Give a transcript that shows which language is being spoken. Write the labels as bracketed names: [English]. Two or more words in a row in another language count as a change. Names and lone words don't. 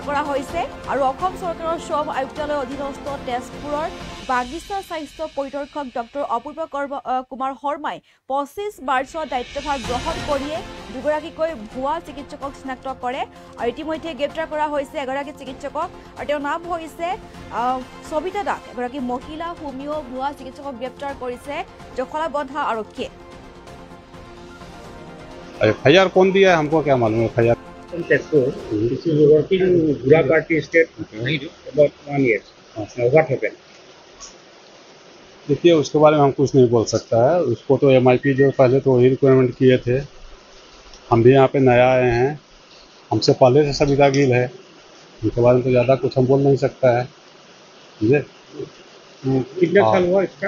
[Assamese] কৰা হৈছে আৰু অসম চৰকাৰৰ শ্ৰম আয়ুক্তালয়ৰ অধীনস্থ তেজপুৰৰ বাগিচা স্বাস্থ্য পৰিদৰ্শক ডক্টৰ অপূৰ্ব কুমাৰ শৰ্মাই 25 মাৰ্চত দায়িত্বভাৰ গ্ৰহণ কৰিয়ে দুগৰাকীকৈ ভুৱা চিকিৎসকক চিনাক্ত কৰে আৰু ইতিমধ্যে গ্ৰেপ্তাৰ কৰা হৈছে এগৰাকী চিকিৎসকক আৰু তেওঁৰ নাম হৈছে সবিতা দাস এগৰাকী মহিলা হোমিও ভুৱা চিকিৎসকক গ্ৰেপ্তাৰ কৰিছে জখলাবন্ধা আৰক্ষীয়ে [Hindi] एफआईआर कौन दिया है हमको क्या मालूम है एफआईआर [English] This is working in Burapati state about 1 year. What happened? [Hindi] देखिए उसके बारे में हम कुछ नहीं बोल सकता है उसको तो एमआईपी जो पहले तो वही रिक्वायरमेंट किए थे हम भी यहाँ पे नया आए हैं हमसे पहले से सविता गिल है उनके बारे में तो ज़्यादा कुछ हम बोल नहीं सकता है समझे कितना साल हुआ इसका?